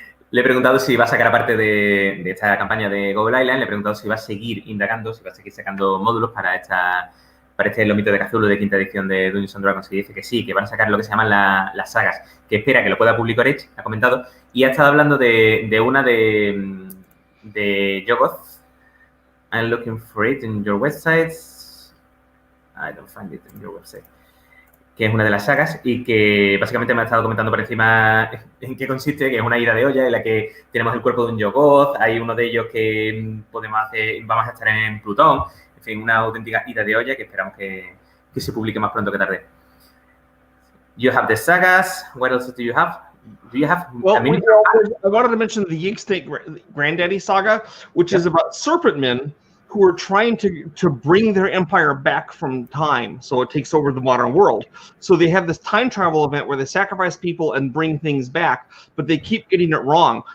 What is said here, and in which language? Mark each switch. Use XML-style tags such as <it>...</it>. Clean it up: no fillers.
<es>Le he preguntado si va a sacar aparte de esta campaña de Go Island, le he preguntado si va a seguir indagando, si va a seguir sacando módulos para Los Mitos de Cthulhu de quinta edición de Dungeons & Dragons, y dice que sí, que van a sacar lo que se llaman las sagas, que espera que lo pueda publicar Edge, ha comentado, y ha estado hablando de una de Yuggoth.</es> <en>I'm looking for it in your websites. I don't find it in your website.</en> <es>Que es una de las sagas y que básicamente me ha estado comentando por encima en qué consiste, que es una ida de olla en la que tenemos el cuerpo de un Yuggoth, hay uno de ellos que vamos a estar en Plutón. En fin, una auténtica ida de olla que esperamos que se publique más pronto que tarde.</es> <en>You have the sagas. What else do you have? Do you have? Well, I wanted to mention the Yinkstate Granddaddy saga, which is about serpent men who are trying to bring their empire back from time, so it takes over the modern world. So they have this time travel event where they sacrifice people and bring things back, but they keep getting it wrong.</en>